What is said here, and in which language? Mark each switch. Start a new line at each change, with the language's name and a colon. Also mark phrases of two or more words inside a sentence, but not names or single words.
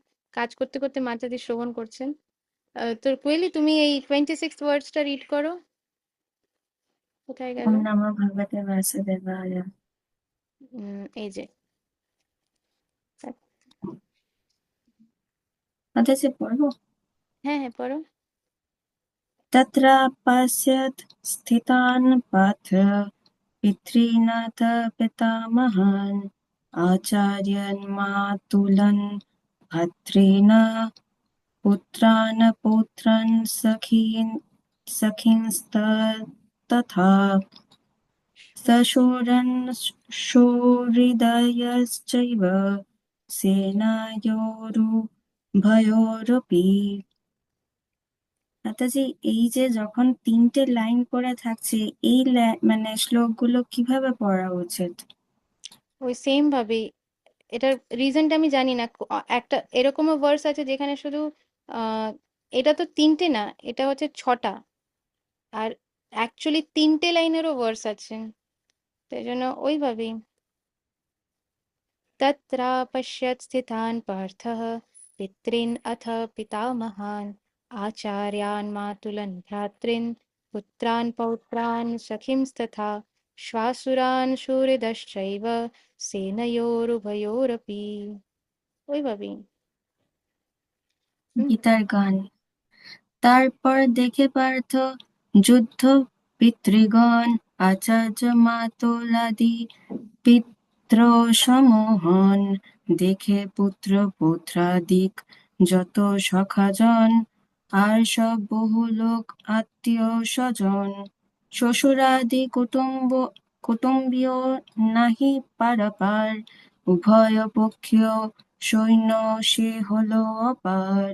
Bangla: কাজ করতে করতে মাতাজি শ্রবণ করছেন। তোর কোয়েলি, তুমি এই 26 ওয়ার্ডসটা রিড করো। কোথায় গেল?
Sanskrit: ওম নমো ভগবতে বাসুদেবায়।
Bangla: এই যে। মাতাজি পড়বো। হ্যাঁ হ্যাঁ, পড়ো।
Sanskrit: तत्रापश्यत् स्थितान् पार्थ पितॄणाथ पितामहान् आचार्यान् मातुलन् भर्तॄन् पुत्रान् पौत्रान् सखींस्तथा सशूरन् सुहृदयश्चैव सेनयोरुभयोरपि।
Bangla: মাতাজি, এই যে যখন 3টে লাইন করে থাকছে, এই মানে শ্লোকগুলো কিভাবে পড়া উচিত? ওই সেম ভাবেই। এটার রিজনটা আমি জানি না। একটা এরকমও ভার্স আছে যেখানে শুধু আহ এটা তো 3টে না, এটা হচ্ছে 6টা। আর অ্যাকচুয়ালি 3টে লাইনেরও ভার্স আছে, তাই জন্য ওইভাবেই।
Sanskrit: तत्रापश्यत् स्थितान् पार्थः पितॄन् अथ पितामहान् आचार्यान् मातुलन् भ्रातॄन् पुत्रान् पौत्रान् सखींस्तथा श्वासुरान् शूरदश्चैव सेनयोरुभयोरपि।
Bangla: ওইভাবেই। হুম। গীতার গান। তারপর দেখে পার্থ যুদ্ধ পিতৃগণ আচার্য মাতুলাদি পিতৃসমূহন, দেখে পুত্র পৌত্রাদিক যত সখাজন, আর সব বহু লোক আত্মীয় স্বজন, শ্বশুরাদি কুটুম্বীয় নাহি পারাপার, উভয় পক্ষীয় সৈন্য সে হলো অপার।